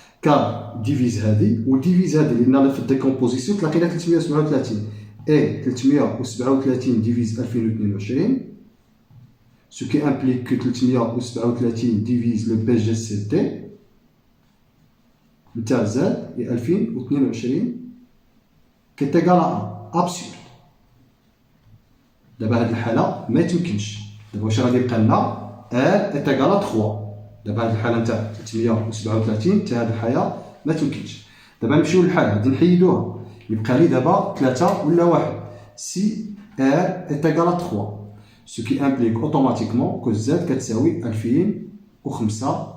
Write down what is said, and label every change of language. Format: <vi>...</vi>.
<fr>Car divise هذه و divise هذه</fr> <ar>لأن في الديكومبوزيسيون تلاقينا</ar> <fr>337 et 337 divise 2022 ce qui implique que 337 divise le BGCD نتاع Z et 2022 qui est égal à 1. Absurde.</fr> <ar>دابا هاد الحالة ما تمكنش. دابا واش غادي يبقى لنا</ar> <fr>R est égal à 3.</fr> <ar>دابا هاد الحالة نتاع 337 حتى هاد الحالة ما تمكنش. دابا نمشيو للحالة غادي نحيدوها يبقى لي دابا 3 ولا 1.</ar> <fr>Si R est égal à 3 ce qui implique automatiquement que Z</fr> <ar>كتساوي</ar> <fr>2025.</fr>